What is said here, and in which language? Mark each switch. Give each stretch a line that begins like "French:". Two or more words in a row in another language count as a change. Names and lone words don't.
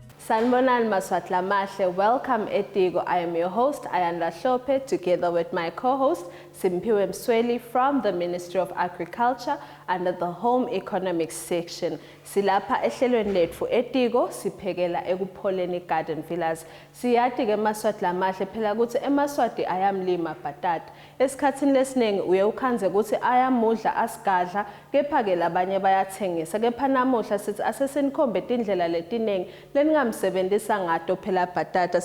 Swati: Sanibonani Maswatla Mahle.
English: Welcome Etiko. I am your host, Ayanda Hlope, together with my co-host, Simpiwe Msweli from the Ministry of Agriculture under the Home Economics section.
Swati: Silapha ehlelweni lethu Etiko siphekela ekupholeni
English: garden villas.
Swati: Siyathi ke Maswatla Mahle phela ukuthi eMaswati ayamlima bhatata. Esikhathini lesiningi uye ukhanze ukuthi ayamudla asigadla, kepha ke labanye bayathengisa. Kepha namuhla sithi asesenikhombe indlela letiningi leningamsebenzisa ngato phela bhatata.